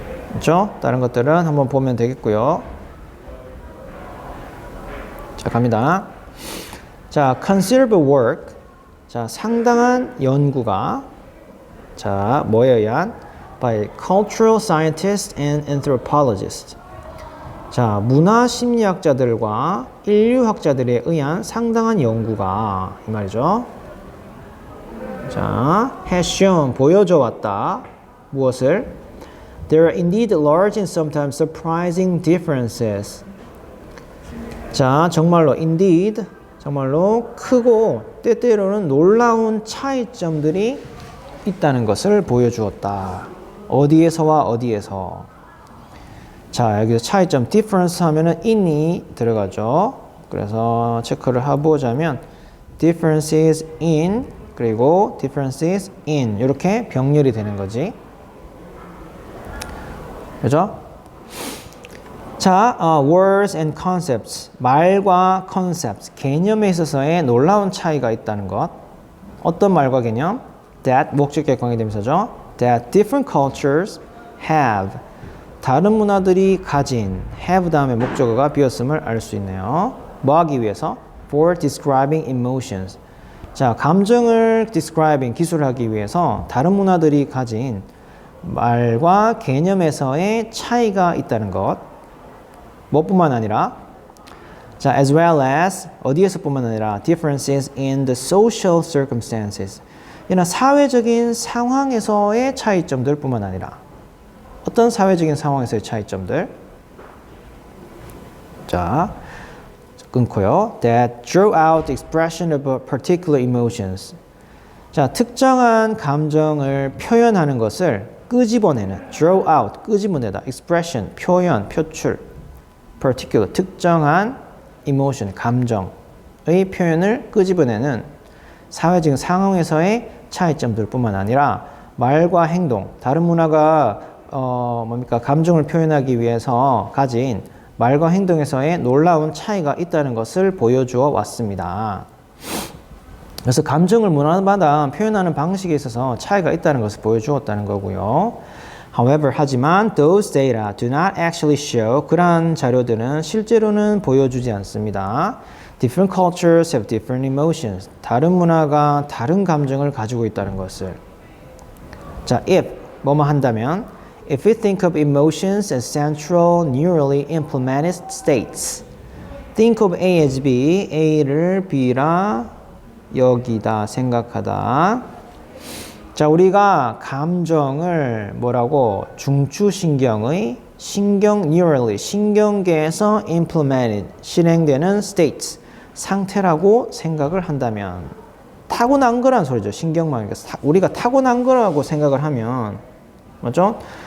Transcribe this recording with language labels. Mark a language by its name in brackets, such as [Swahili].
[Korean] 그렇죠? 다른 것들은 한번 보면 되겠고요. 자, 갑니다. 자, [English] considerable work. [Korean] 자, 상당한 연구가 자, 뭐에 의한? [English] by cultural scientists and anthropologists. [Korean] 자, 문화 심리학자들과 인류학자들에 의한 상당한 연구가 이 말이죠. 자, [English] has shown [Korean] 보여줘 왔다. 무엇을? [English] There are indeed large and sometimes surprising differences. [Korean] 자, 정말로 indeed 정말로 크고 때때로는 놀라운 차이점들이 있다는 것을 보여주었다. 어디에서와 어디에서. 자, 여기서 차이점 difference 하면은 in이 들어가죠. 그래서 체크를 해보자면 [English] differences in [Korean] 그리고 differences in 이렇게 병렬이 되는 거지. 그죠? 자, [English] words and concepts. [Korean] 말과 concepts. 개념에 있어서의 놀라운 차이가 있다는 것. 어떤 말과 개념? That 목적격 관계대명사죠. [English] That different cultures have. [Korean] 다른 문화들이 가진 have 다음에 목적어가 비었음을 알 수 있네요. 뭐 하기 위해서? [English] For describing emotions. [Korean] 자, 감정을 describing, 기술하기 위해서 다른 문화들이 가진 말과 개념에서의 차이가 있다는 것. [English] 뭐뿐만 아니라 자, as well as [Korean] 어디에서뿐만 아니라 [English] differences in the social circumstances. [Korean] 이나 사회적인 상황에서의 차이점들 뿐만 아니라 어떤 사회적인 상황에서의 차이점들? 자, 끊고요. [English] That draw out the expression of particular emotions. [Korean] 자, 특정한 감정을 표현하는 것을 끄집어내는 [English] draw out, [Korean] 끄집어내다, expression, 표현, 표출, particular, 특정한 emotion, 감정의 표현을 끄집어내는 사회적인 상황에서의 차이점들 뿐만 아니라 말과 행동, 다른 문화가 감정을 표현하기 위해서 가진 말과 행동에서의 놀라운 차이가 있다는 것을 보여주어 왔습니다. 그래서 감정을 문화마다 표현하는 방식에 있어서 차이가 있다는 것을 보여주었다는 거고요. [English] However, 하지만 those data do not actually show [Korean] 그러한 자료들은 실제로는 보여주지 않습니다. [English] Different cultures have different emotions. [Korean] 다른 문화가 다른 감정을 가지고 있다는 것을. [English] 자, if [Korean] 뭐뭐 한다면 [English] If we think of emotions as central neurally implemented states, think of A as B, [Korean] A를 B라 여기다 생각하다. 자, 우리가 감정을 뭐라고 중추신경의 neurally 신경계에서 implemented 실행되는 states 상태라고 생각을 한다면 타고난 거란 소리죠. 신경망 우리가 타고난 거라고 생각을 하면 맞죠?